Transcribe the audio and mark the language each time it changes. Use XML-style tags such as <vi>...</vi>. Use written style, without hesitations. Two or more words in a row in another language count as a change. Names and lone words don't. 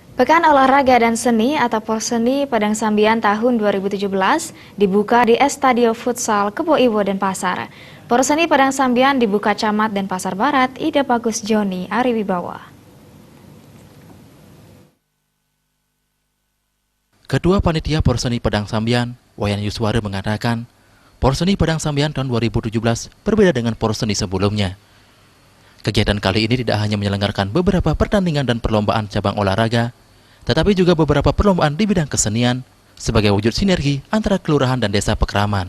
<id>Pekan Olahraga dan Seni atau Porseni Padang Sambian tahun 2017 dibuka di Estadio Futsal Kebo Iwo Denpasar. Porseni Padang Sambian dibuka Camat Denpasar Barat, Ida Bagus Joni Ariwibawa. Ketua Panitia Porseni Padang Sambian, Wayan Yusware mengatakan, Porseni Padang Sambian tahun 2017 berbeda dengan Porseni sebelumnya. Kegiatan kali ini tidak hanya menyelenggarakan beberapa pertandingan dan perlombaan cabang olahraga, tetapi juga beberapa perlombaan di bidang kesenian sebagai wujud sinergi antara kelurahan dan desa Pekraman.</id>